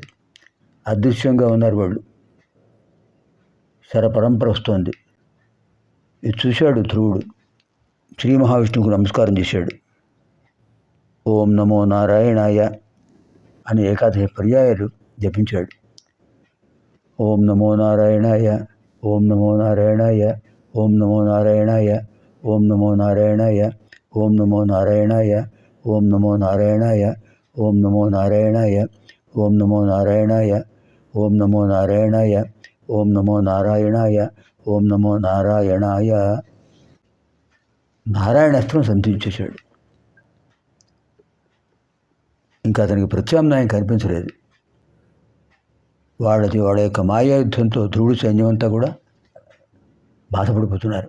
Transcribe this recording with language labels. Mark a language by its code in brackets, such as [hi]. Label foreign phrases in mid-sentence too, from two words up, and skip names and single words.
[te] అదృశ్యంగా ఉన్నారు వాళ్ళు. శర పరంపర వస్తోంది. ఇది చూశాడు ధ్రువుడు. శ్రీ మహావిష్ణువుకు నమస్కారం చేశాడు. [sa] ఓం నమో నారాయణాయ [te] అని ఏకాదశ పర్యాయాలు జపించాడు. [sa] ఓం నమో నారాయణాయ, ఓం నమో నారాయణాయ, ఓం నమో నారాయణాయ, ఓం నమో నారాయణాయ, ఓం నమో నారాయణాయ, ఓం నమో నారాయణాయ, ఓం నమో నారాయణాయ, ఓం నమో నారాయణాయ, ఓం నమో నారాయణాయ, ఓం నమో నారాయణాయ, ఓం నమో నారాయణాయ. [te] నారాయణాస్త్రం సంధించేశాడు. ఇంకా అతనికి ప్రత్యామ్నాయం కనిపించలేదు. వాళ్ళ యొక్క మాయాయుద్ధంతో ధ్రువుడి సైన్యం అంతా కూడా బాధపడిపోతున్నారు.